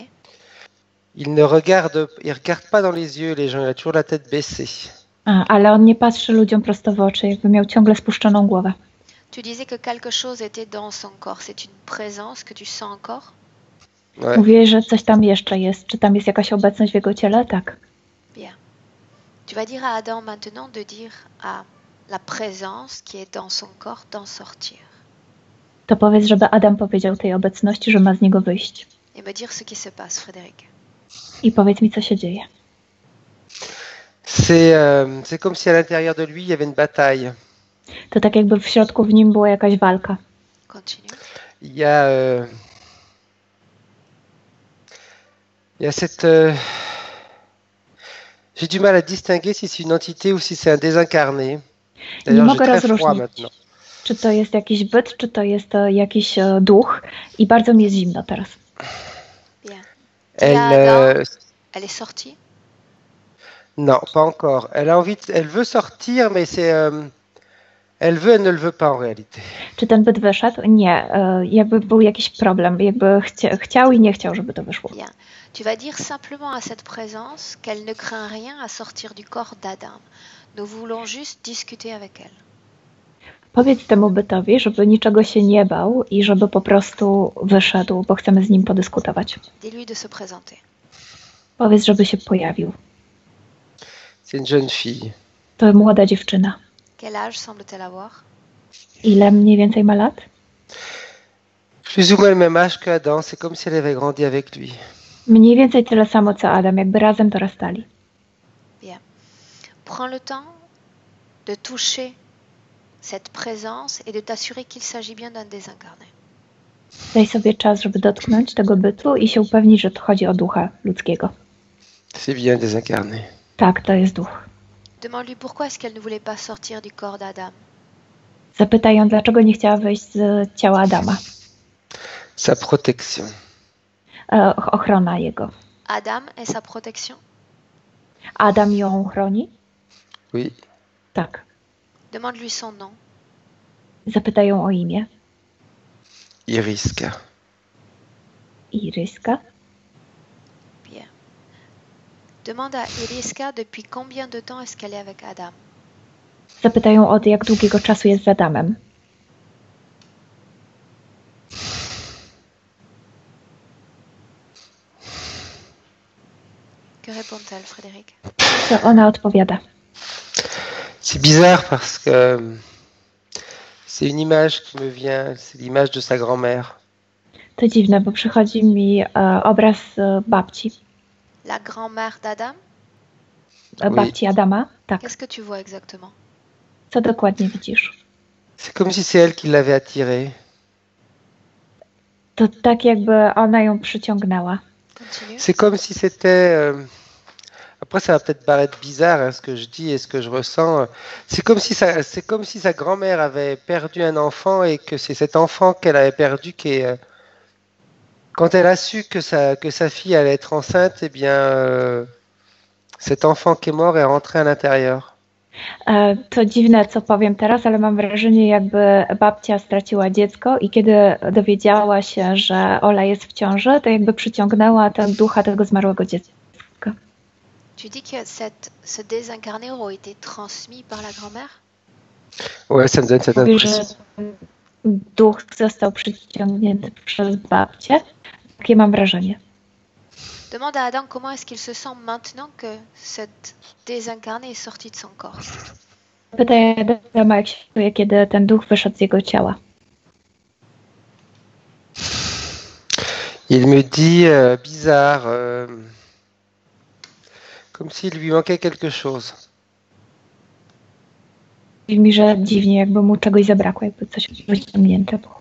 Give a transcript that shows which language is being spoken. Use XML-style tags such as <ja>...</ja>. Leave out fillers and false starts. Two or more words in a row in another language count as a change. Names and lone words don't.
<fr>il ne regarde pas dans les yeux les gens, il a toujours la tête baissée.</fr> <pl>Ale on nie patrzy ludziom prosto w oczy, jakby miał ciągle spuszczoną głowę.</pl> <fr>tu disais que quelque chose était dans son corps. C'est une présence que tu sens encore? Ouais.</fr> <pl>Mówiłeś, że coś tam jeszcze jest. Czy tam jest jakaś obecność w jego ciele? Tak.</pl> <fr>Bien. Tu vas dire à Adam maintenant de dire à la présence qui est dans son corps d'en sortir.</fr> <pl>To powiedz, żeby Adam powiedział tej obecności, że ma z niego wyjść.</pl> <fr>Et me dire ce qui se passe, Frédéric.</fr> <pl>I powiedz mi, co się dzieje.</pl> <fr>C'est comme si à l'intérieur de lui il y avait une bataille.</fr> <pl>To tak jakby w środku w nim była jakaś walka.</pl> <fr>Continue. Il y a cette j'ai du mal à distinguer si c'est une entité ou si c'est un désincarné. D'ailleurs,</fr> <pl>mogę</pl> <fr>j'ai très froid</fr> <pl>rozróżnić.</pl> <fr>maintenant.</fr> <pl>Czy to jest jakiś byt, czy to jest jakiś duch. I bardzo mi jest zimno teraz.</pl> <fr>Bien. Elle, Elle est sortie? non, pas encore. Elle a envie, elle veut sortir, mais elle veut, elle ne le veut pas en réalité.</fr> <pl>Czy ten byt wyszedł? Nie. Jakby był jakiś problem. Jakby chciał i nie chciał, żeby to wyszło.</pl> <fr>Bien. Tu vas dire simplement à cette présence qu'elle ne craint rien à sortir du corps d'Adam. Nous voulons juste discuter avec elle.</fr> <pl>Powiedz temu bytowi, żeby niczego się nie bał i żeby po prostu wyszedł, bo chcemy z nim podyskutować.</pl> <fr>Dis-lui de se présenter.</fr> <pl>Powiedz, żeby się pojawił.</pl> <fr>C'est une jeune fille.</fr> <pl>To młoda dziewczyna.</pl> <fr>Quel âge semble-t-elle avoir?</fr> <pl>Ile mniej więcej ma lat?</pl> <fr>Plus ou moins le même âge que Adam. C'est comme si elle avait grandi avec lui.</fr> <pl>Mniej więcej tyle samo co Adam, jakby razem dorastali.</pl> <fr>Bien. Prends le temps de toucher cette présence et de t'assurer qu'il s'agit bien d'un désincarné.</fr> <pl>Daj sobie czas, żeby dotknąć tego bytu i się upewnić, że to chodzi o ducha ludzkiego.</pl> <fr>C'est bien désincarné.</fr> <pl>Tak, to jest duch.</pl> <fr>Demande-lui pourquoi est-ce qu'elle ne voulait pas sortir du corps d'Adam.</fr> <pl>Zapytaj ją, dlaczego nie chciała wyjść z ciała Adama.</pl> <fr>Sa protection.</fr> <pl>Ochrona jego.</pl> <fr>Adam et sa protection?</fr> <pl>Adam ją chroni?</pl> <fr>Oui.</fr> <pl>Tak.</pl> <fr>Demande-lui son nom.</fr> <pl>Zapytaj ją o imię.</pl> <fr>Iriska.</fr> <pl>Iryska.</pl> <fr>Bien. Demande à Iriska depuis combien de temps est-ce qu'elle est avec Adam.</fr> <pl>Zapytaj ją, od jak długiego czasu jest z Adamem.</pl> <fr>Que répond-elle, Frédéric?</fr> <pl>Co ona odpowiada?</pl> <fr>C'est bizarre parce que c'est une image qui me vient, c'est l'image de sa grand-mère.</fr> <pl>To dziwne, bo przychodzi mi obraz babci.</pl> <fr>La grand-mère d'Adam?</fr> <pl>Babci Adama? Tak.</pl> <fr>Qu'est-ce que tu vois exactement?</fr> <pl>Co dokładnie widzisz?</pl> <fr>C'est comme si c'est elle qui l'avait attiré.</fr> <pl>To tak jakby ona ją przyciągnęła.</pl> <fr>Continue. C'est comme si c'était... Après, ça va peut-être paraître bizarre hein, ce que je dis et ce que je ressens. C'est comme si sa grand-mère avait perdu un enfant et que c'est cet enfant qu'elle avait perdu qui est... Quand elle a su que sa fille allait être enceinte, eh bien, cet enfant qui est mort est rentré à l'intérieur.</fr> <pl>To dziwne, co powiem teraz, ale mam wrażenie, jakby babcia straciła dziecko i kiedy dowiedziała się, że Ola jest w ciąży, to jakby przyciągnęła ten ducha tego zmarłego dziecka.</pl> <fr>Tu dis que ce désincarné aurait été transmis par la grand-mère? Ouais, ça me donne cette</fr> <pl>Mówi, że</pl> <fr>impression.</fr> <pl>duch został przyciągnięty przez babcię. Takie mam wrażenie.</pl> <fr>Demande à Adam comment est-ce qu'il se sent maintenant que cette désincarné est sorti de son corps.</fr> <pl>Pytaj Adama, jak się czuje, kiedy ten duch wyszedł z jego ciała.</pl> <fr>Il me dit bizarre, comme s'il lui manquait quelque chose.</fr> <pl>mi, że dziwnie, jakby mu czegoś zabrakło, jakby coś wyciągnięte było.</pl>